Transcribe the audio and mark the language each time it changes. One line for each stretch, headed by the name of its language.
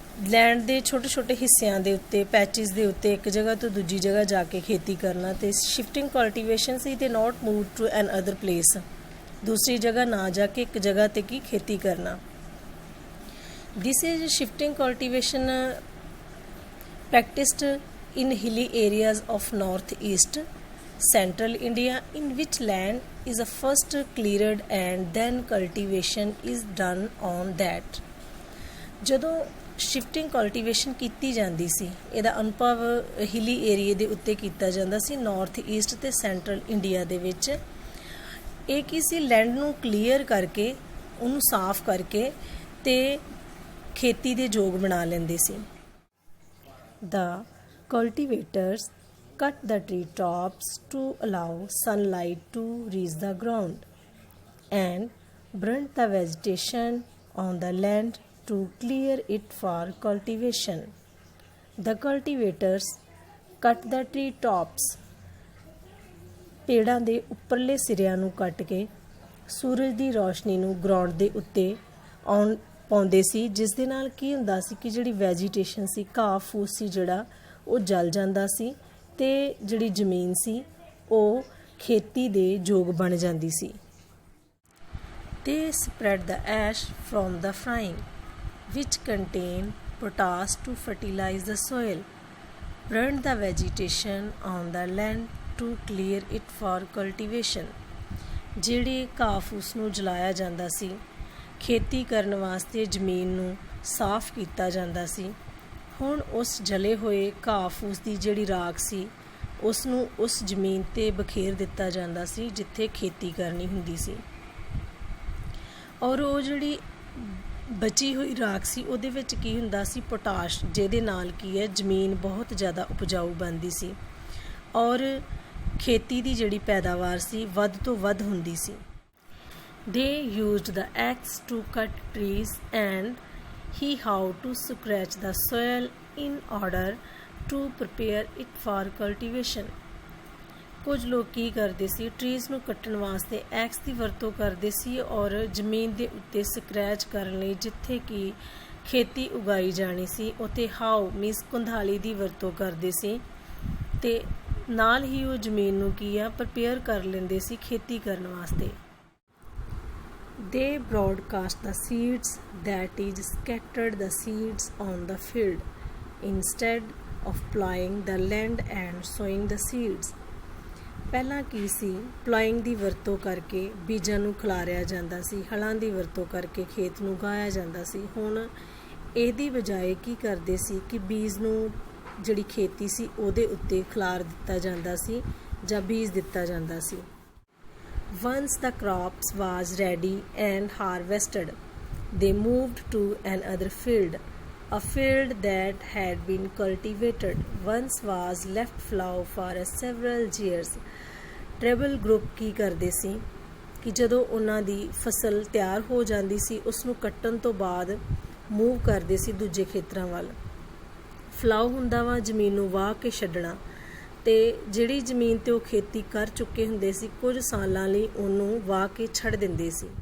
Punjabi: Land ਦੇ ਛੋਟੇ ਛੋਟੇ ਹਿੱਸਿਆਂ ਦੇ ਉੱਤੇ, ਪੈਚਿਸ ਦੇ ਉੱਤੇ ਇੱਕ ਜਗ੍ਹਾ ਤੋਂ ਦੂਜੀ ਜਗ੍ਹਾ ਜਾ ਕੇ ਖੇਤੀ ਕਰਨਾ। ਤੇ ਸ਼ਿਫਟਿੰਗ ਕਲਟੀਵੇਸ਼ਨ ਸੀ ਤੇ
English: not move to another place,
Punjabi: ਦੂਸਰੀ ਜਗ੍ਹਾ ਨਾ ਜਾ ਕੇ ਇੱਕ ਜਗ੍ਹਾ ਤੇ ਕੀ ਖੇਤੀ ਕਰਨਾ।
English: This is shifting cultivation practiced in hilly areas of northeast central India, in which land is first cleared and then cultivation is done on that.
Punjabi: ਜਦੋਂ ਸ਼ਿਫਟਿੰਗ ਕਲਟੀਵੇਸ਼ਨ ਕੀਤੀ ਜਾਂਦੀ ਸੀ, ਇਹਦਾ ਅਨੁਭਵ ਹਿਲੀ ਏਰੀਏ ਦੇ ਉੱਤੇ ਕੀਤਾ ਜਾਂਦਾ ਸੀ, ਨਾਰਥ ਈਸਟ ਤੇ ਸੈਂਟਰਲ ਇੰਡੀਆ ਦੇ ਵਿੱਚ। ਇਹ ਕੀ ਸੀ, ਲੈਂਡ ਨੂੰ ਕਲੀਅਰ ਕਰਕੇ, ਉਹਨੂੰ ਸਾਫ਼ ਕਰਕੇ ਤੇ ਖੇਤੀ ਦੇ ਯੋਗ ਬਣਾ ਲੈਂਦੇ ਸੀ।
English: The cultivators cut the tree tops to allow sunlight to reach the ground and burnt the vegetation on the land to clear it for cultivation. The cultivators cut the tree tops.
Punjabi: ਪੇੜਾਂ ਦੇ ਉੱਪਰਲੇ ਸਿਰਿਆਂ ਨੂੰ ਕੱਟ ਕੇ ਸੂਰਜ ਦੀ ਰੋਸ਼ਨੀ ਨੂੰ ground ਦੇ ਉੱਤੇ ਪਾਉਂਦੇ ਸੀ, ਜਿਸ ਦੇ ਨਾਲ ਕੀ ਹੁੰਦਾ ਸੀ ਕਿ ਜਿਹੜੀ ਵੈਜੀਟੇਸ਼ਨ ਸੀ, ਘਾਹ ਫੂਸ ਸੀ ਜਿਹੜਾ, ਉਹ ਜਲ ਜਾਂਦਾ ਸੀ ਤੇ ਜਿਹੜੀ ਜ਼ਮੀਨ ਸੀ ਉਹ ਖੇਤੀ ਦੇ ਯੋਗ ਬਣ ਜਾਂਦੀ ਸੀ।
English: They spread the ash from the frying, which contain potash to fertilize the soil, burned the vegetation on the land to clear it for cultivation.
Punjabi: ਜਿਹੜੇ ਘਾਹ ਫੂਸ ਨੂੰ ਜਲਾਇਆ ਜਾਂਦਾ ਸੀ, ਖੇਤੀ ਕਰਨ ਵਾਸਤੇ ਜ਼ਮੀਨ ਨੂੰ ਸਾਫ਼ ਕੀਤਾ ਜਾਂਦਾ ਸੀ। ਹੁਣ ਉਸ ਜਲੇ ਹੋਏ ਘਾਹ ਫੂਸ ਦੀ ਜਿਹੜੀ ਰਾਖ ਸੀ, ਉਸ ਨੂੰ ਉਸ ਜ਼ਮੀਨ 'ਤੇ ਬਖੇਰ ਦਿੱਤਾ ਜਾਂਦਾ ਸੀ ਜਿੱਥੇ ਖੇਤੀ ਕਰਨੀ ਹੁੰਦੀ ਸੀ। ਔਰ ਉਹ ਜਿਹੜੀ ਬਚੀ ਹੋਈ ਰਾਖ ਸੀ ਉਹਦੇ ਵਿੱਚ ਕੀ ਹੁੰਦਾ ਸੀ, ਪੋਟਾਸ਼, ਜਿਹਦੇ ਨਾਲ ਕੀ ਹੈ ਜ਼ਮੀਨ ਬਹੁਤ ਜ਼ਿਆਦਾ ਉਪਜਾਊ ਬਣਦੀ ਸੀ ਔਰ ਖੇਤੀ ਦੀ ਜਿਹੜੀ ਪੈਦਾਵਾਰ ਸੀ ਵੱਧ ਤੋਂ ਵੱਧ ਹੁੰਦੀ ਸੀ।
English: They used the axe to cut trees and hew to scratch the soil in order to prepare it for cultivation.
Punjabi: ਕੁਝ ਲੋਕ ਕੀ ਕਰਦੇ ਸੀ, ਟਰੀਜ਼ ਨੂੰ ਕੱਟਣ ਵਾਸਤੇ ਐਕਸ ਦੀ ਵਰਤੋਂ ਕਰਦੇ ਸੀ ਔਰ ਜ਼ਮੀਨ ਦੇ ਉੱਤੇ ਸਕ੍ਰੈਚ ਕਰਨ ਲਈ ਜਿੱਥੇ ਕਿ ਖੇਤੀ ਉਗਾਈ ਜਾਣੀ ਸੀ ਉੱਥੇ
English: hoe means
Punjabi: ਕੁੰਧਾਲੀ ਦੀ ਵਰਤੋਂ ਕਰਦੇ ਸੀ ਤੇ ਨਾਲ ਹੀ ਉਹ ਜ਼ਮੀਨ ਨੂੰ ਕੀ ਆ ਪ੍ਰਪੇਅਰ ਕਰ ਲੈਂਦੇ ਸੀ ਖੇਤੀ ਕਰਨ ਵਾਸਤੇ।
English: They broadcast the seeds, that is scattered the seeds on the field instead of plowing the land and sowing the seeds.
Punjabi: ਪਹਿਲਾਂ ਕੀ ਸੀ, ਪਲਾਇੰਗ ਦੀ ਵਰਤੋਂ ਕਰਕੇ ਬੀਜਾਂ ਨੂੰ ਖਿਲਾਰਿਆ ਜਾਂਦਾ ਸੀ, ਹਲਾਂ ਦੀ ਵਰਤੋਂ ਕਰਕੇ ਖੇਤ ਨੂੰ ਉਗਾਇਆ ਜਾਂਦਾ ਸੀ। ਹੁਣ ਇਹਦੀ ਬਜਾਏ ਕੀ ਕਰਦੇ ਸੀ ਕਿ ਬੀਜ ਨੂੰ ਜਿਹੜੀ ਖੇਤੀ ਸੀ ਉਹਦੇ ਉੱਤੇ ਖਿਲਾਰ ਦਿੱਤਾ ਜਾਂਦਾ ਸੀ ਜਾਂ ਬੀਜ ਦਿੱਤਾ ਜਾਂਦਾ ਸੀ।
English: Once the crops was ready and harvested, they moved to another field. A field that had been cultivated once was left fallow for several years.
Punjabi: Tribal group ਕੀ ਕਰਦੇ ਸੀ ਕਿ ਜਦੋਂ ਉਹਨਾਂ ਦੀ ਫਸਲ ਤਿਆਰ ਹੋ ਜਾਂਦੀ ਸੀ ਉਸ ਨੂੰ ਕੱਟਣ ਤੋਂ ਬਾਅਦ ਮੂਵ ਕਰਦੇ ਸੀ ਦੂਜੇ ਖੇਤਰਾਂ ਵੱਲ। ਫਲਾਓ ਹੁੰਦਾ ਵਾ ਜ਼ਮੀਨ ਨੂੰ ਵਾਹ ਕੇ ਛੱਡਣਾ ਅਤੇ ਜਿਹੜੀ ਜ਼ਮੀਨ 'ਤੇ ਉਹ ਖੇਤੀ ਕਰ ਚੁੱਕੇ ਹੁੰਦੇ ਸੀ ਕੁਝ ਸਾਲਾਂ ਲਈ ਉਹਨੂੰ ਵਾਹ ਕੇ ਛੱਡ ਦਿੰਦੇ ਸੀ।